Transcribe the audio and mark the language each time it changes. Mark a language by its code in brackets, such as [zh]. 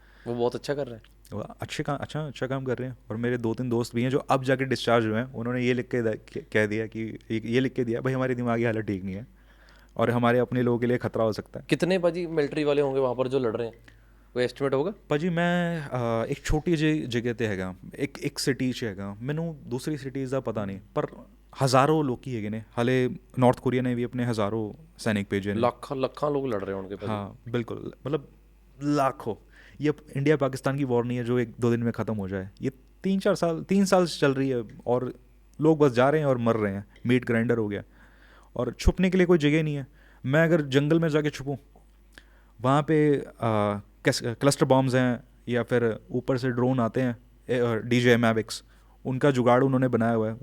[hi] वो बहुत अच्छा कर रहे हैं। वो अच्छा काम कर रहे हैं। और मेरे 2-3 दोस्त भी हैं जो अब जाके डिस्चार्ज हुए हैं, उन्होंने ये लिख के कह दिया कि ये लिख के दिया भाई हमारी दिमागी हालत ठीक नहीं है और हमारे अपने लोगों के लिए खतरा हो सकता है। कितने भाजी मिलिट्री वाले होंगे वहाँ पर जो लड़ रहे हैं, कोई एस्टिमेट होगा? [pa] ਭਾਜੀ ਮੈਂ ਇੱਕ ਛੋਟੀ ਜਿਹੀ ਜਗ੍ਹਾ ਤੇ ਹੈਗਾ, ਇੱਕ ਸਿਟੀ 'ਚ ਹੈਗਾ, ਮੈਨੂੰ ਦੂਸਰੀ ਸਿਟੀਜ਼ ਦਾ ਪਤਾ ਨਹੀਂ, ਪਰ ਹਜ਼ਾरों ਲੋਕੀ ਹੈਗੇ ਨੇ ਹਾਲੇ। ਨਾਰਥ ਕੋਰੀਆ ਨੇ ਵੀ ਆਪਣੇ ਹਜ਼ਾरों सैनिक भेजे ने। [hi] लाखों लोग लड़ रहे हैं उनके पास। हाँ बिल्कुल, मतलब लाखों। ये इंडिया पाकिस्तान की वॉर नहीं है जो 1-2 दिन में ख़त्म हो जाए, ये 3 साल से चल रही है और लोग बस जा रहे हैं और मर रहे हैं। मीट ग्राइंडर हो गया और छुपने के लिए कोई जगह नहीं है। मैं अगर जंगल में जाके छुपूँ, वहाँ पे क्लस्टर बॉम्ब्स हैं या फिर ऊपर से ड्रोन आते हैं, DJI मैविक्स, उनका जुगाड़ उन्होंने बनाया हुआ है।